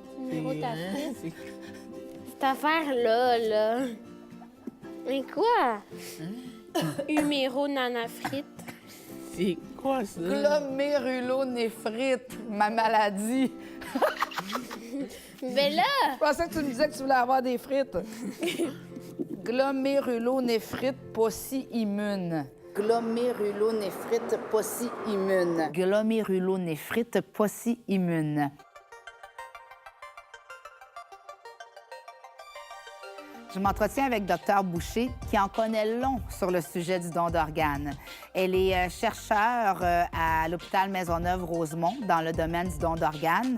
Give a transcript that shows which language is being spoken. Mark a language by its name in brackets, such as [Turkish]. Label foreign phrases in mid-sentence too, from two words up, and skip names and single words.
[French] Humérotafrite. Cette affaire-là, là. Mais quoi? Huméronanaphrite. C'est quoi ça? Glomérulonéphrite, ma maladie. Mais là, Je pensais que tu me disais que tu voulais avoir des frites. Glomérulonéphrite pauci-immune. Glomérulonéphrite pauci-immune. Glomérulonéphrite pauci-immune. Je m'entretiens avec Dr Boucher, qui en connaît long sur le sujet du don d'organes. Elle est chercheure à l'hôpital Maisonneuve-Rosemont dans le domaine du don d'organes.